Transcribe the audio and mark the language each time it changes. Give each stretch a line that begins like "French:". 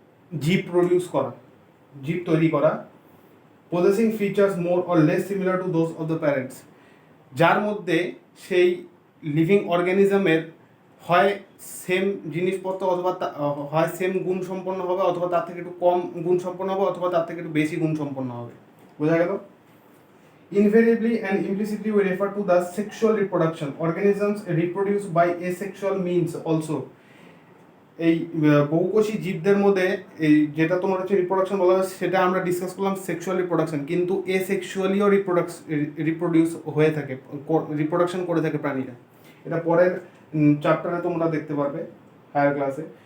Bangla: জীব প্রডিউস করা, জীব তৈরি করা,
English: possessing features more or less similar to those of the parents,
Bangla: যার মধ্যে সেই লিভিং অর্গানিজমের হয় সেম জিনিসপত্র অথবা হয় সেম গুণ সম্পন্ন হবে, অথবা তার থেকে একটু কম গুণ সম্পন্ন হবে, অথবা তার থেকে একটু বেশি গুণ সম্পন্ন হবে। বোঝা গেল?
English: Invariably and implicitly we refer to the sexual reproduction. Organisms reproduce by asexual means also.
Bangla: এই বহুকোষী জীবদের মধ্যে এই যেটা তোমার হচ্ছে রিপ্রোডাকশন বলা হয় সেটা আমরা ডিসকাস করলাম সেক্সুয়াল রিপ্রোডাকশন, কিন্তু এসেক্সুয়ালিও রিপ্রোডিউস হয়ে থাকে, রিপ্রোডাকশন করে থাকে প্রাণীরা। এটা পরের চ্যাপ্টারে তোমরা দেখতে পারবে হায়ার ক্লাসে।